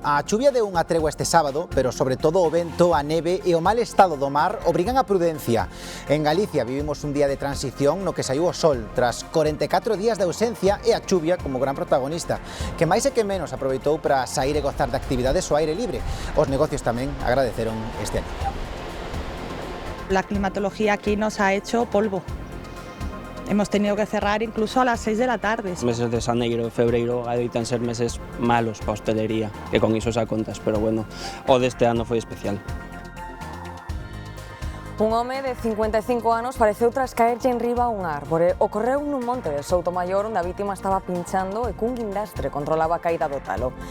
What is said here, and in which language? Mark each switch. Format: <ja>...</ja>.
<gl>A chuvia deu unha tregua este sábado, pero sobre todo o vento, a neve e o mal estado do mar obrigan a prudencia. En Galicia vivimos un día de transición no que saiu o sol tras 44 días de ausencia e a chuvia como gran protagonista, que máis e que menos aproveitou para sair e gozar de actividades ao aire libre. Os negocios tamén agradeceron este alivio.</gl> <es>La climatología aquí nos ha hecho polvo. Hemos tenido que cerrar incluso a las 6 de la tarde.</es> <gl>Os meses de xaneiro e febreiro adoitan ser meses malos para a hostelería, que con iso xa contas, pero bueno, o deste ano foi especial. Un home de 55 anos faleceu tras caerlle enriba a un árbore. Ocorreu nun monte de Soutomaior onde a vítima estaba pinchando e cun guindastre controlaba a caída do talo.</gl>